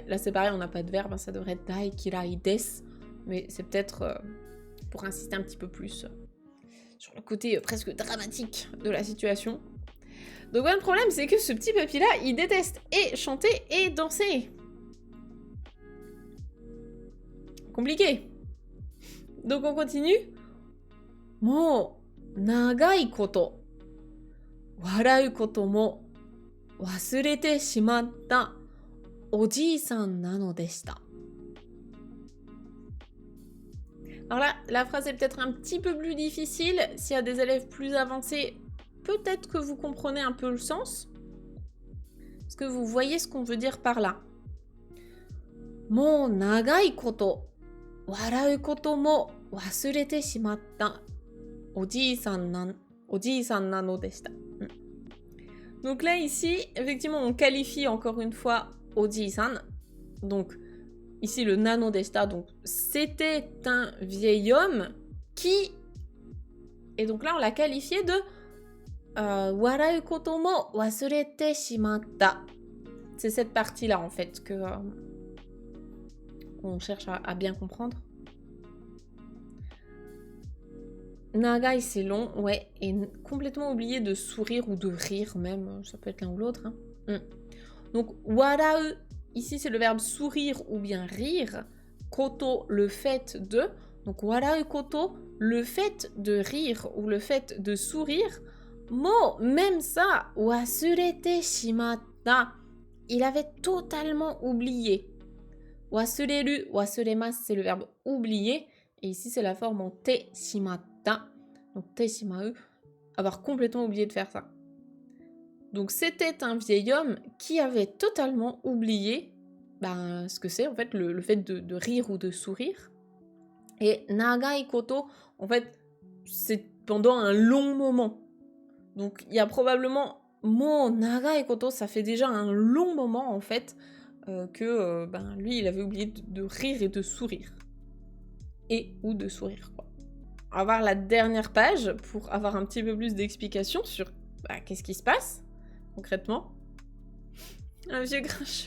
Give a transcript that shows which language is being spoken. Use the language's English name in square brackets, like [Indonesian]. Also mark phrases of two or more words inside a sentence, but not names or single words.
[French] Là, c'est pareil, on n'a pas de verbe, hein, ça devrait être [Japanese] 大嫌いです. [French] Mais c'est peut-être pour insister un petit peu plus sur le côté presque dramatique de la situation. Donc, le problème, c'est que ce petit papy-là, il déteste et chanter et danser. Compliqué. Donc, on continue. [Japanese] もう長いこと笑うことも忘れてしまったおじさんなのでした. [French] Alors là, la phrase est peut-être un petit peu plus difficile. S'il y a des élèves plus avancés, peut-être que vous comprenez un peu le sens. Est-ce que vous voyez ce qu'on veut dire par là? [Japanese] もう長いこと笑うことも忘れてしまったおじさんなのでした. [French] Donc là, ici, effectivement, on qualifie encore une fois Oji-san. Donc, ici, le [Japanese] なのでした, [French] donc c'était un vieil homme qui... Et donc là, on l'a qualifié de [Japanese] 笑うことも忘れてしまった. [French] C'est cette partie-là, en fait, que on cherche à bien comprendre. Nagai, c'est long, ouais, et complètement oublié de sourire ou de rire même, ça peut être l'un ou l'autre. Hein. Donc, warau, ici c'est le verbe sourire ou bien rire. Koto, le fait de. Donc, [Japanese] 笑うこと, [French] le fait de rire ou le fait de sourire. Mo, même ça, [Japanese] 忘れてしまった, [French] il avait totalement oublié. [Japanese] 忘れる、忘れます, [French] c'est le verbe oublier. Et ici, c'est la forme en [Japanese] てしまった. [French] Donc, [Japanese] てしまう, [French] avoir complètement oublié de faire ça. Donc, c'était un vieil homme qui avait totalement oublié ce que c'est, en fait, le fait de rire ou de sourire. Et [Japanese] 長いこと, [French] en fait, c'est pendant un long moment. Donc, il y a probablement [Japanese] もう長いこと, [French] ça fait déjà un long moment, en fait, que lui, il avait oublié de rire et de sourire. Et ou de sourire, quoi. On va voir la dernière page pour avoir un petit peu plus d'explications sur qu'est-ce qui se passe, concrètement. Un vieux grincheux.